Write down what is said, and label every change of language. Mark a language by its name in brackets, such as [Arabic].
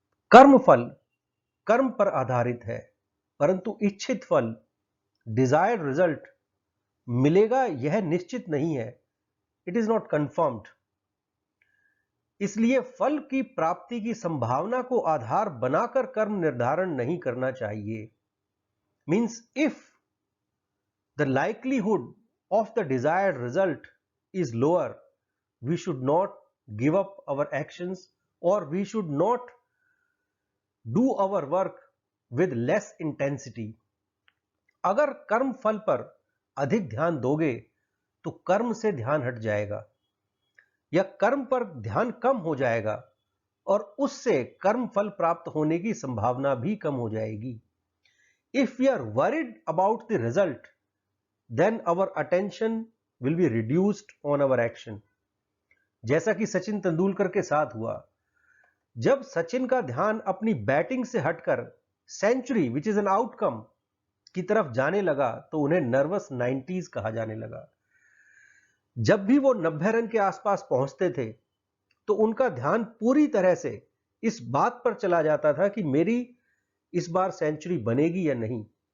[Hindi] कर्म फल कर्म पर आधारित है, परंतु इच्छित फल, [English] desired result [Hindi] मिलेगा यह निश्चित नहीं है। [English] It is not confirmed. [Hindi] इसलिए फल की प्राप्ति की संभावना को आधार बनाकर कर्म निर्धारण नहीं करना चाहिए। [English] Means if the likelihood of the desired result is lower, we should not give up our actions, or we should not do our work with less intensity. [Hindi] अगर कर्म फल पर अधिक ध्यान दोगे तो कर्म से ध्यान हट जाएगा या कर्म पर ध्यान कम हो जाएगा और उससे कर्म फल प्राप्त होने की संभावना भी कम हो जाएगी। [English] If we are worried about the result, then our attention will be reduced on our action. [Hindi] जैसा कि सचिन तेंदुलकर के साथ हुआ। जब सचिन का ध्यान अपनी बैटिंग से हटकर century [English] which is an outcome [Hindi] की तरफ जाने लगा तो उन्हें नर्वस 90s कहा जाने लगा। जब भी वो 90 रन के आसपास पहुंचते थे तो उनका ध्यान पूरी तरह से इस बात पर चला जाता था कि मेरी इस बार सेंचुरी बनेगी या नहीं।